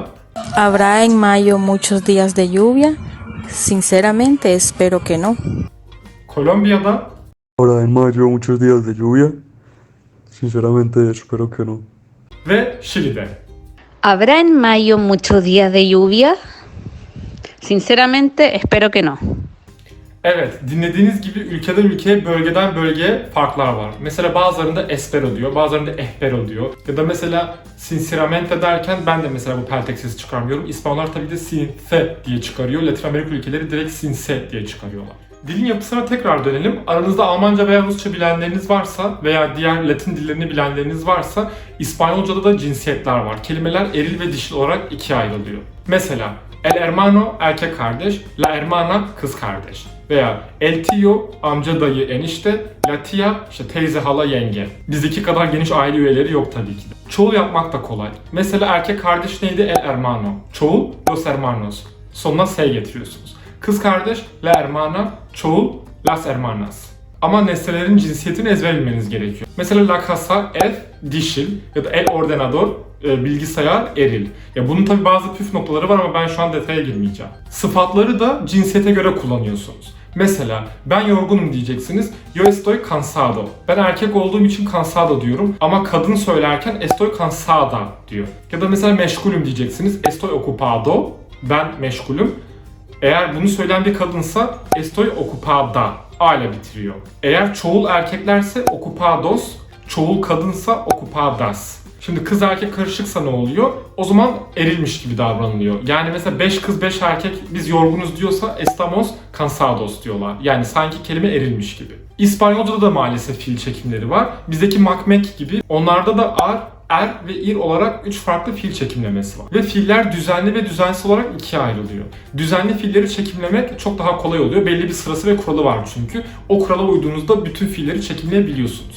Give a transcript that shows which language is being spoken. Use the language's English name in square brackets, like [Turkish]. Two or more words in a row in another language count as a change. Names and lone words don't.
[Spanish] ¿Habrá en mayo muchos días de lluvia? Sinceramente espero que no. [Turkish] Kolombiya'da. [Spanish] Ahora en mayo muchos días de lluvia. Sinceramente espero que no. [Turkish] Ve Şili'de. [Spanish] ¿Habrá en mayo muchos días de lluvia? Sinceramente, espero que no. [Turkish] Evet, dinlediğiniz gibi ülkeden ülkeye, bölgeden bölgeye farklar var. Mesela bazılarında espero diyor, bazılarında espero diyor. Ya da mesela sinceramente derken ben de mesela bu peltek sesi çıkarmıyorum. İspanyollar tabii de since diye çıkarıyor. Latin Amerika ülkeleri direkt sinse diye çıkarıyorlar. Dilin yapısına tekrar dönelim. Aranızda Almanca veya Rusça bilenleriniz varsa veya diğer Latin dillerini bilenleriniz varsa İspanyolca'da da cinsiyetler var. Kelimeler eril ve dişil olarak ikiye ayrılıyor. Mesela [Spanish] el hermano [Turkish] erkek kardeş, [Spanish] la hermana [Turkish] kız kardeş. Veya [Spanish] el tío [Turkish] amca dayı enişte, [Spanish] la tía [Turkish] işte teyze hala yenge. Bizdeki kadar geniş aile üyeleri yok tabii ki de. Çoğul yapmak da kolay. Mesela erkek kardeş neydi? [Spanish] El hermano. Çoğul los hermanos. [Turkish] Sonuna S getiriyorsunuz. Kız kardeş [Spanish] la hermana, [Turkish] çoğul [Spanish] las hermanas. [Turkish] Ama nesnelerin cinsiyetini ezber bilmeniz gerekiyor. Mesela [Spanish] la casa [Turkish] ev dişil ya da [Spanish] el ordenador [Turkish] bilgisayar eril. Ya bunun tabi bazı püf noktaları var ama ben şu an detaya girmeyeceğim. Sıfatları da cinsiyete göre kullanıyorsunuz. Mesela ben yorgunum diyeceksiniz. [Spanish] Yo estoy cansado. [Turkish] Ben erkek olduğum için cansado diyorum ama kadın söylerken [Spanish] estoy cansada [Turkish] diyor. Ya da mesela meşgulüm diyeceksiniz. [Spanish] Estoy ocupado. [Turkish] Ben meşgulüm. Eğer bunu söyleyen bir kadınsa [Spanish] estoy ocupada. [Turkish] A ile bitiriyor. Eğer çoğul erkeklerse ocupados, çoğul kadınsa ocupadas. Şimdi kız erkek karışıksa ne oluyor? O zaman erilmiş gibi davranılıyor. Yani mesela 5 kız 5 erkek biz yorgunuz diyorsa [Spanish] estamos cansados [Turkish] diyorlar. Yani sanki kelime erilmiş gibi. İspanyolca'da da maalesef fiil çekimleri var. Bizdeki makmek gibi onlarda da ar, er ve ir olarak 3 farklı fiil çekimlemesi var. Ve fiiller düzenli ve düzensiz olarak ikiye ayrılıyor. Düzenli fiilleri çekimlemek çok daha kolay oluyor. Belli bir sırası ve kuralı var çünkü. O kurala uyduğunuzda bütün fiilleri çekimleyebiliyorsunuz.